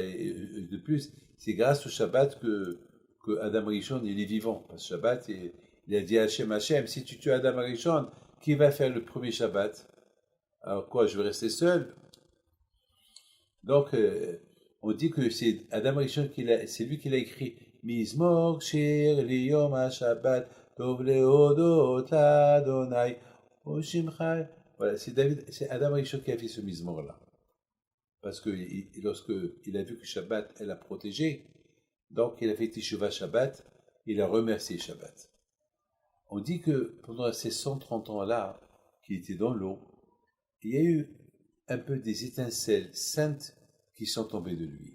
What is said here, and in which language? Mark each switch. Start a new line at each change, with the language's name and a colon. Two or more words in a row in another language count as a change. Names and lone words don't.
French: De plus, c'est grâce au Shabbat que
Hebrew: Adam Rishon
French: il est vivant. Parce que Shabbat, il a dit à Hachem, si tu tues
Hebrew: Adam Rishon,
French: qui va faire le premier Shabbat? Alors quoi, je vais rester seul? Donc, on dit que c'est
Hebrew: Adam Rishon
French: c'est lui qui l'a écrit.
Hebrew: Mizmor shir liyom ha-shabbat tov leodot Adonai oshimcha.
French: Voilà, c'est
Hebrew: Adam Rishon
French: qui a fait ce mizmor-là. Parce que lorsque il a vu que Shabbat, elle a protégé, donc il a fait Teshuvah Shabbat, il a remercié Shabbat. On dit que pendant ces 130 ans-là, qu'il était dans l'eau, il y a eu un peu des étincelles saintes qui sont tombées de lui.